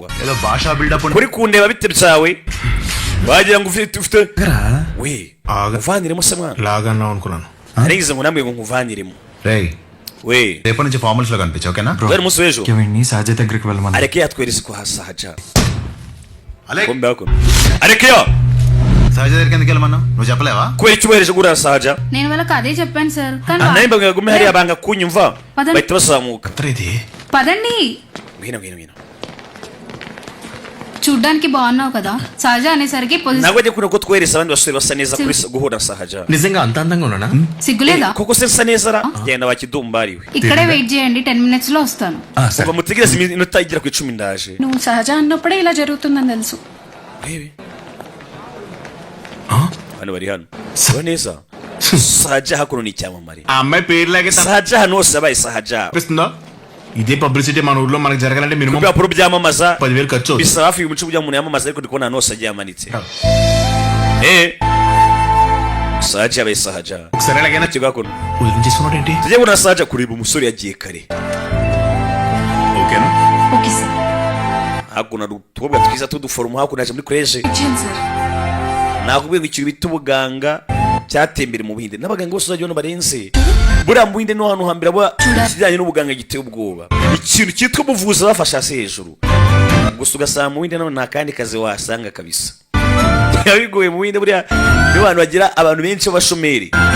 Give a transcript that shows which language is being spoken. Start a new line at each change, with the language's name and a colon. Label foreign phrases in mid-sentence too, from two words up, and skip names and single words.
Telugu: ఏదో భాషా బిల్డప్
Kinyarwanda: kuri kundeba bite byawe wagira ngo ufite we
Telugu: ఆగ
Kinyarwanda: uvaniremo se mwana
Telugu: లాగన్నావు అనుకున్నాను.
Kinyarwanda: narigize ngo namwe ngo nkuvaniremo
Telugu: రేయ్
Kinyarwanda: we
Telugu: రేపటి నుంచి ఫార్మల్స్ లో కనిపించు ఓకేనా?
Kinyarwanda: dore umunsi w'ejo
Telugu: వీడిని సహజ దగ్గరికి వెళ్ళమని.
Kinyarwanda: areke yatwereze ko hasahaja
Telugu: అలెక్
Kinyarwanda: kombe hakuno areke yo
Telugu: సహజ దగ్గరికి ఎందుకు వెళ్ళమన్నావు? నువ్వు చెప్పలేవా?
Kinyarwanda: kubera icyo ubohereje gura sahaja
Telugu: నేను వాళ్ళకి అదే చెప్పాను సార్. కానీ
Kinyarwanda: nawe mbaga gume hariya banga kunyumva
English: Pardon?
Kinyarwanda: bahita bazamuka
Telugu: ఇది పదండి.
Kinyarwanda: ngwino
Telugu: చూడ్డానికి బాగున్నావు కదా. సహజ అనేసరికి పొజిషన్
Kinyarwanda: ntabwo ajya kuno ko twohereza abandi basore basa neza kuri guhura sahaja
Telugu: నిజంగా అంత అందంగా ఉన్నానా? సిగ్గులేదా?
Kinyarwanda: koko se nsa neza ra genda wakidumbariwe
Telugu: ఇక్కడే వెయిట్ చేయండి, 10 minutes లో వస్తాను.
Kinyarwanda: ubwo mutegereze iminota igera ku 10 ndaje
Telugu: నువ్వు సహజ అన్నప్పుడే ఇలా జరుగుతుందని తెలుసు.
Kinyarwanda: hano bari hano siba neza sahaja hakuno ni icyamamare
Telugu: ఆ అమ్మాయి పేరులాగే
Kinyarwanda: sahaja hano hose yabaye sahaja
Telugu: తప్పిస్తుందా? ఇదే పబ్లిసిటీ మన ఊర్లో మనకు జరగాలంటే మినిమం
Kinyarwanda: ibipapuro byamamaza
Telugu: 10,000 ఖర్చు అవుతుంది.
Kinyarwanda: bisaba hafi ibihumbi 10 by'umuntu yamamaza ariko ndi kubona hano hose agiye amanitse saja abaye sahaja
Telugu: ఒకసారి ఎలాగైనా
Kinyarwanda: kigakono
Telugu: వదిలించేసుకున్నాడు ఏంటి?
Kinyarwanda: tujye bona saja kureba umusore yagiye kare
Telugu: ఓకేనా? ఓకే సార్
Kinyarwanda: hakuno hari utubwa twiza tuduforomo hakuno yaje muri college
Telugu: ఇచ్చేయండి సార్
Kinyarwanda: nakubwiye ngo ikintu bita ubuganga cyatembere mu Buhinde n'abaganga bose uzajya ubona barenze buriya mu Buhinde no hano hambere ikijyanye n'ubuganga giteye ubwoba ikintu cyitwa ubuvuzi bafashe hasi hejuru gusa ugasanga mu Buhinde naho nta kandi kazi wasanga kabisa bigoye mu Buhinde buriya niyo bantu bagira abantu benshi b'abashomeri